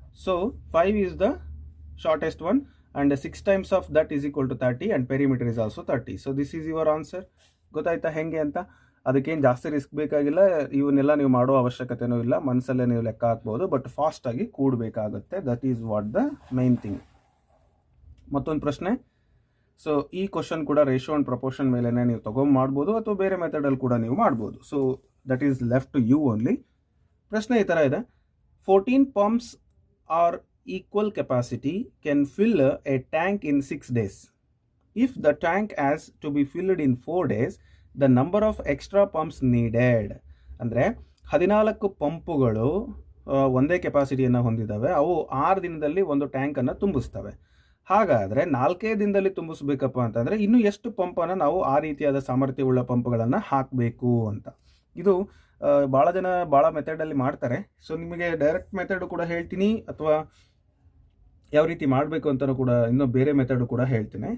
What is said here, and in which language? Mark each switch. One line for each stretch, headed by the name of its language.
English: So 5 is the shortest one and 6 times of that is equal to 30 and perimeter is also 30. So this is your answer.
Kannada: ಗೊತ್ತಾಯ್ತಾ ಹೆಂಗೆ ಅಂತ? ಅದಕ್ಕೇನು ಜಾಸ್ತಿ risk ಬೇಕಾಗಿಲ್ಲ, ಇವನ್ನೆಲ್ಲ ನೀವು ಮಾಡೋ ಅವಶ್ಯಕತೆನೂ ಇಲ್ಲ, ಮನಸ್ಸಲ್ಲೇ ನೀವು ಲೆಕ್ಕ ಹಾಕ್ಬೋದು.
English: but
Kannada: ಫಾಸ್ಟಾಗಿ ಕೂಡಬೇಕಾಗುತ್ತೆ,
English: That is what the main thing.
Kannada: ಮತ್ತೊಂದು ಪ್ರಶ್ನೆ. ಸೊ ಈ ಕ್ವಶನ್ ಕೂಡ ರೇಷಿಯೋ ಆ್ಯಂಡ್ ಪ್ರಪೋರ್ಷನ್ ಮೇಲೇ ನೀವು ಮಾಡ್ಬೋದು, ಅಥವಾ ಬೇರೆ ಮೆಥಡಲ್ಲಿ ಕೂಡ ನೀವು ಮಾಡ್ಬೋದು.
English: So that is left to you only.
Kannada: ಪ್ರಶ್ನೆ ಈ ಥರ ಇದೆ.
English: 14 pumps are equal capacity can fill a tank in 6 days. If the tank has to be filled in 4 days, the number of extra pumps needed.
Kannada: ಅಂದರೆ 14 ಪಂಪುಗಳು ಒಂದೇ ಕೆಪಾಸಿಟಿಯನ್ನು ಹೊಂದಿದ್ದಾವೆ. ಅವು 6 ದಿನದಲ್ಲಿ ಒಂದು ಟ್ಯಾಂಕನ್ನು ತುಂಬಿಸ್ತವೆ. ಹಾಗಾದರೆ 4 ದಿನದಲ್ಲಿ ತುಂಬಿಸ್ಬೇಕಪ್ಪ ಅಂತಂದರೆ ಇನ್ನು ಎಷ್ಟು ಪಂಪನ್ನು ನಾವು ಆ ರೀತಿಯಾದ ಸಾಮರ್ಥ್ಯವುಳ್ಳ ಪಂಪ್ಗಳನ್ನು ಹಾಕಬೇಕು ಅಂತ. ಇದು ಭಾಳ ಜನ ಭಾಳ ಮೆಥಡಲ್ಲಿ ಮಾಡ್ತಾರೆ. ಸೊ ನಿಮಗೆ ಡೈರೆಕ್ಟ್ ಮೆಥಡ್ ಕೂಡ ಹೇಳ್ತೀನಿ, ಅಥವಾ ಯಾವ ರೀತಿ ಮಾಡಬೇಕು ಅಂತಲೂ ಕೂಡ ಇನ್ನೂ ಬೇರೆ ಮೆಥಡು ಕೂಡ ಹೇಳ್ತೀನಿ.